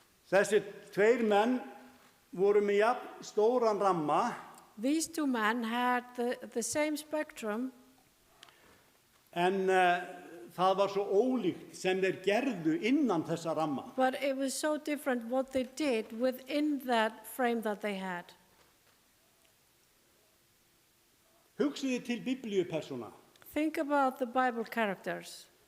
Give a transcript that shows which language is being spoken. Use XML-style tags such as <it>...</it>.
<is>Þessi 2 menn voru með jafn stóran ramma.</is> <en>These 2 men had the same spectrum.</en> <is>En það var svo ólíkt sem þeir gerðu innan þessa ramma.</is> <en>But it was so different what they did within that frame that they had.</en> <is>Hugsiði til biblíupersóna.</is> <en>Think about the Bible characters.</en>